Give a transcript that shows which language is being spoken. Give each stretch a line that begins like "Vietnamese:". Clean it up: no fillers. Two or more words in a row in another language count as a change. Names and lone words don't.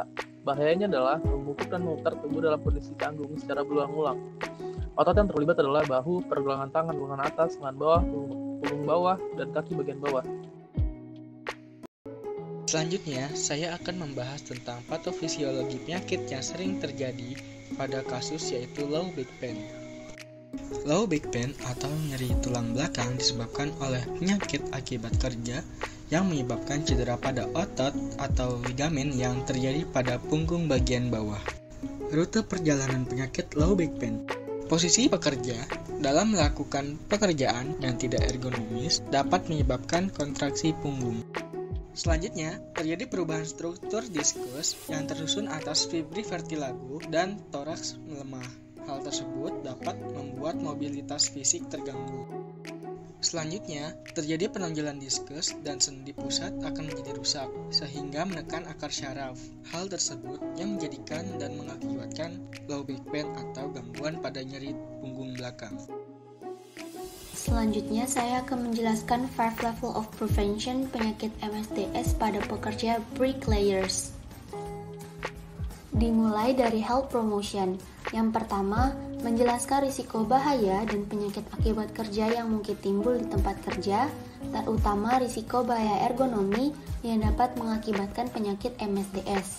Indonesian: Bahayanya adalah membungkuk dan memutar tubuh dalam kondisi canggung secara berulang-ulang. Otot yang terlibat adalah bahu, pergelangan tangan, lengan atas, lengan bawah, punggung bawah, dan kaki bagian bawah. Selanjutnya, saya akan membahas tentang patofisiologi penyakit yang sering terjadi pada kasus yaitu
English: low back pain. Low back pain
Indonesian: atau nyeri tulang belakang disebabkan oleh penyakit akibat kerja yang menyebabkan cedera pada otot atau ligamen yang terjadi pada punggung bagian bawah. Rute perjalanan penyakit
English: low back pain.
Indonesian: Posisi pekerja dalam melakukan pekerjaan yang tidak ergonomis dapat menyebabkan kontraksi punggung. Selanjutnya, terjadi perubahan struktur diskus yang tersusun atas fibri vertilago dan toraks melemah. Hal tersebut dapat membuat mobilitas fisik terganggu. Selanjutnya, terjadi penonjolan diskus dan sendi pusat akan menjadi rusak, sehingga menekan akar syaraf. Hal tersebut yang menjadikan dan mengakibatkan
English: low back pain
Indonesian: atau gangguan pada nyeri punggung belakang. Selanjutnya, saya akan menjelaskan 5
English: level of prevention
Indonesian: penyakit MSDS pada pekerja bricklayers. Dimulai dari
English: health promotion.
Indonesian: Yang pertama, menjelaskan risiko bahaya dan penyakit akibat kerja yang mungkin timbul di tempat kerja, terutama risiko bahaya ergonomi yang dapat mengakibatkan penyakit MSDS.